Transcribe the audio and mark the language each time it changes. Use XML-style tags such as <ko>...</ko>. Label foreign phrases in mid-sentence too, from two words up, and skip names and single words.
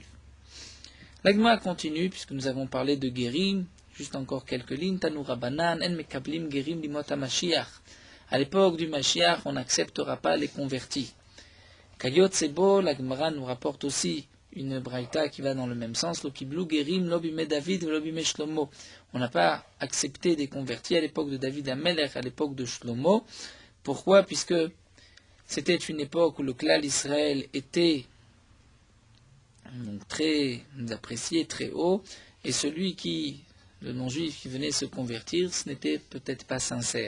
<fr>L'agma continue, puisque nous avons parlé de Gerim, juste encore quelques lignes.</fr> <he>תנו רבנן, אין מקבלים גרים לימות המשיח.</he> <fr>À l'époque du Mashiach, on n'acceptera pas les convertis.</fr> <he>כיוצא בו,</he> <fr>l'Agmara nous rapporte aussi une braïta qui va dans le même sens.</fr> <he>לא קיבלו גרים, לא בימי דוד, לא בימי שלמה.</he> <fr>On n'a pas accepté des convertis à l'époque de David Amelech, à l'époque de Shlomo. Pourquoi? Puisque c'était une époque où le clan d'Israël était donc très apprécié, très haut, et le non-juif qui venait se convertir, ce n'était peut-être pas sincère.</fr>